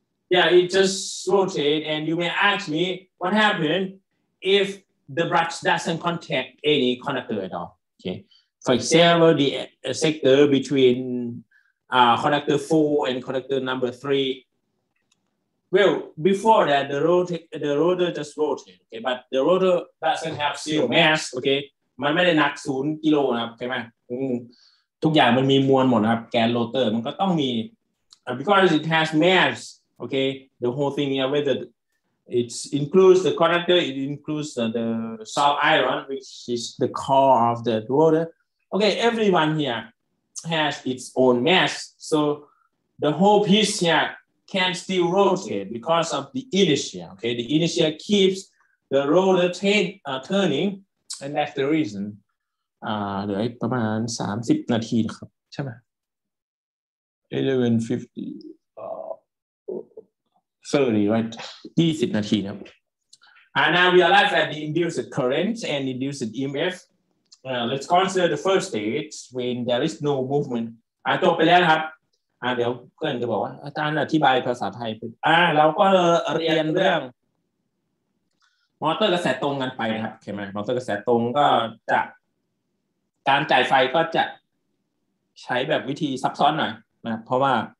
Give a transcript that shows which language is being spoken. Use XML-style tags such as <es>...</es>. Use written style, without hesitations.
<en>Yeah, it just rotate, and you may ask me what happened if the brush doesn't contact any conductor at all. Okay, for example, the sector between conductor 4 and conductor number 3. Well, before that, the rotor just rotate. Okay, but the rotor doesn't have zero mass. Okay,</en> <th>มันไม่ได้หนัก0 กิโลนะครับใช่ไหมทุกอย่างมันมีมวลหมดนะครับแกนโรเตอร์มันก็ต้องมี</th> <en>because it has mass. Okay, the whole thing, yeah, whether it includes the conductor, it includes the soft iron, which is the core of the rotor. Okay, everyone here has its own mass, so the whole piece here can still rotate because of the inertia. Okay, the inertia keeps the rotor turning, and that's the reason.</en> <th>เหลือประมาณ30 นาทีนะครับใช่ไหม 11:50 30 right 20 นาทีครับ</th> <en>now we realize that the induced current and induced EMF. Let's consider the first stage when there is no movement.</en> <th>จบไปแล้วครับเดี๋ยวเพื่อนจะบอกว่าอาจารย์อธิบายภาษาไทยเราก็เรียนเรื่องมอเตอร์กระแสตรงกันไปนะครับใช่ไหมมอเตอร์กระแสตรงก็จะการจ่ายไฟก็จะใช้แบบวิธีซับซ้อนหน่อยนะเพราะว่า</th>